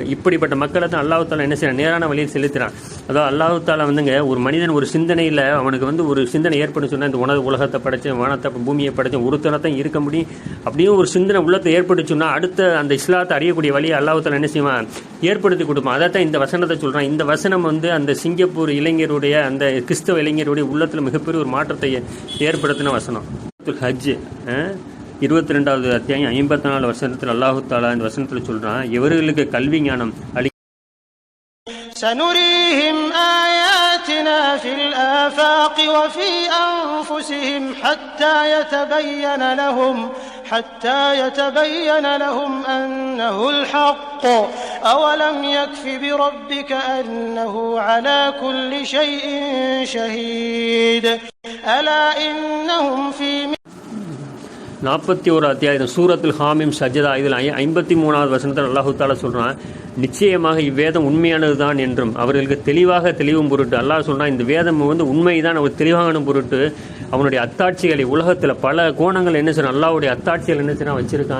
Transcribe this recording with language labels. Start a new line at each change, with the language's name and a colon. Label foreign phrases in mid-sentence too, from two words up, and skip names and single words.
Tamil: இப்படிப்பட்ட மக்களை தான் அல்லாஹ் தாலா என்ன செய்யறான், நேரான வழியில் செலுத்துறான். அதாவது அல்லாஹ் தாலா வந்துங்க ஒரு மனிதன் ஒரு சிந்தனையில் அவனுக்கு வந்து ஒரு சிந்தனை ஏற்படும் சொன்னால் இந்த உலகத்தை படைச்சேன், வானத்தை பூமியை படைச்சேன், ஒருத்தனத்தான் இருக்க முடியும் அப்படியும் ஒரு சிந்தனை உள்ளத்தை ஏற்படுச்சுன்னா அடுத்த அந்த இஸ்லாத்தை அறியக்கூடிய வழியை அல்லாஹ் தாலா என்ன செய்வான், ஏற்படுத்தி கொடுப்பான். அதைத்தான் இந்த வசனத்தை சொல்கிறான். இந்த வசனம் வந்து அந்த சிங்கப்பூர் இளைஞருடைய அந்த கிறிஸ்தவ இளைஞருடைய உள்ளத்தில் மிகப்பெரிய ஒரு மாற்றத்தை ஏற்படுத்தின வசனம். ஹஜ் 22வது அத்தியாயம் 54 வசனத்தில் அல்லாஹு தாலா இந்த வசனத்தில் சொல்கிறான், எவர்களுக்கு கல்வி ஞானம்
Arabic: سنريهم آياتنا في الآفاق وفي أنفسهم حتى يتبين لهم أنه الحق أولم يكف بربك أنه على كل شيء شهيد ألا إنهم في
Tamil: 41 அத்தியாயம் சூரத்துல் ஹாமீம் சஜதா இதில் 53வது வசனத்தில் அல்லாஹு தாலா சொல்கிறான், நிச்சயமாக இவ்வேதம் உண்மையானது தான் என்றும் அவர்களுக்கு தெளிவும் பொருட்டு அல்லாஹ் சொல்கிறான். இந்த வேதம் வந்து உண்மைதான் அவர் தெளிவான பொருட்டு அவனுடைய அத்தாட்சிகளை உலகத்தில் பல கோணங்கள் என்ன செய்யறான், அல்லாஹ்வுடைய அத்தாட்சிகள் என்ன செய்யறான் வச்சிருக்கான்.